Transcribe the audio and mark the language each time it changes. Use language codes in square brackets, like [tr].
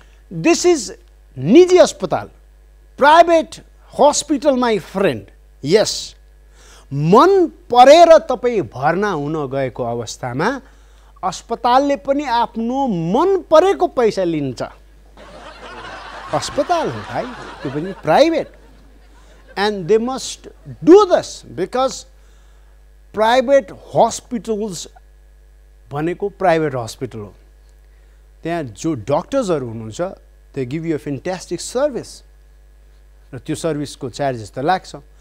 [en] this is [ne] निजी अस्पताल, [en] Private hospital my friend. [ne] यस, मन परेर तपाईँ भर्ना हुन गएको अवस्थामा अस्पतालले पनि आफ्नो मन परेको पैसा लिन्छ। अस्पताल हो भाइ, त्यो पनि private. [en] And they must do this because private hospitals [ne] भनेको प्राइभेट हस्पिटल हो। त्यहाँ जो डक्टर्सहरू हुनुहुन्छ [en] they give you a fantastic [ne] service र त्यो सर्भिसको चार्जेस त लाग्छ।